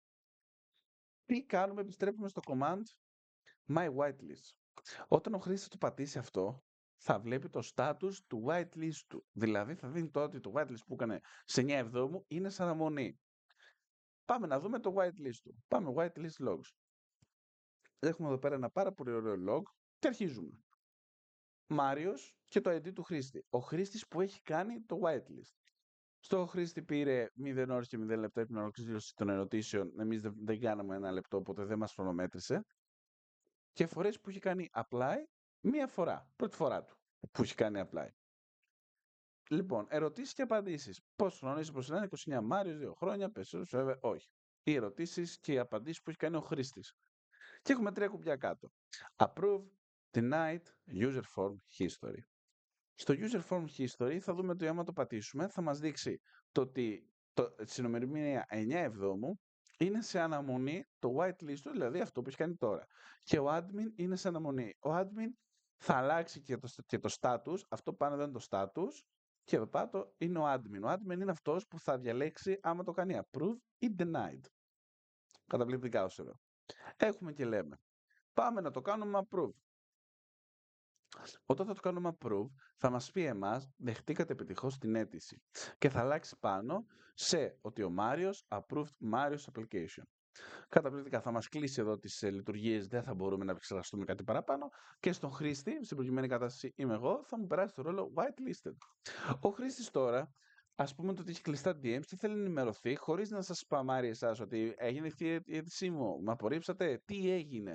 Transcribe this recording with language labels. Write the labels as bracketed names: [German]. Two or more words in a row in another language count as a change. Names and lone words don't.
[Greek] Τι κάνουμε? Επιστρέφουμε στο command My Whitelist. Όταν ο χρήστης το πατήσει αυτό, θα βλέπει το status του whitelist του. Δηλαδή θα δίνει το ότι το whitelist που έκανε σε 9 εβδόμου είναι σε αναμονή. Πάμε να δούμε το whitelist του. Πάμε [English] whitelist logs. [Greek] Έχουμε εδώ πέρα ένα πάρα πολύ ωραίο log και αρχίζουμε. Μάριος και το ID του χρήστη. Ο χρήστης που έχει κάνει το whitelist. Στο χρήστη πήρε 0 ώρες και 0 λεπτά την ολοκλήρωση των ερωτήσεων. Εμείς δεν κάναμε 1 λεπτό, οπότε δεν μας χρονομέτρησε. Και φορές που έχει κάνει apply, μία φορά. Πρώτη φορά του που έχει κάνει apply. Λοιπόν, ερωτήσεις και απαντήσεις. Πόσο χρόνο είσαι προς 29 Μάριος, 2 χρόνια, περισσότερους, βέβαια, όχι. Οι ερωτήσεις και οι απαντήσεις που έχει κάνει ο χρήστης. Και έχουμε 3 κουμπιά κάτω. [English] Approve, Denied, User Form History. [Greek] Στο [English] User Form History [Greek] θα δούμε ότι άμα το πατήσουμε θα μας δείξει το ότι στην ημερομηνία 9 Εβδόμου είναι σε αναμονή το whitelist του, δηλαδή αυτό που έχει κάνει τώρα. Και ο admin είναι σε αναμονή. Ο admin θα αλλάξει και το status, αυτό πάνω δεν είναι το status, και εδώ πάνω είναι ο admin. Ο admin είναι αυτός που θα διαλέξει άμα το κάνει approve ή denied. Καταπληκτικά ως εδώ. Έχουμε και λέμε. Πάμε να το κάνουμε approve. Όταν θα το κάνουμε approve, θα μας πει εμάς, δεχτήκατε επιτυχώς την αίτηση και θα αλλάξει πάνω σε ότι ο Μάριος [English] approved Mario's application. [Greek] Καταπληκτικά, θα μας κλείσει εδώ τις λειτουργίες, δεν θα μπορούμε να επεξεργαστούμε κάτι παραπάνω και στον χρήστη, στην προκειμένη κατάσταση είμαι εγώ, θα μου περάσει το ρόλο whitelisted. Ο χρήστης τώρα, ας πούμε ότι έχει κλειστά DMs και θέλει να ενημερωθεί χωρίς να σας σπαμάρει εσάς ότι έγινε αυτή η αίτησή μου, με απορρίψατε, τι έγινε.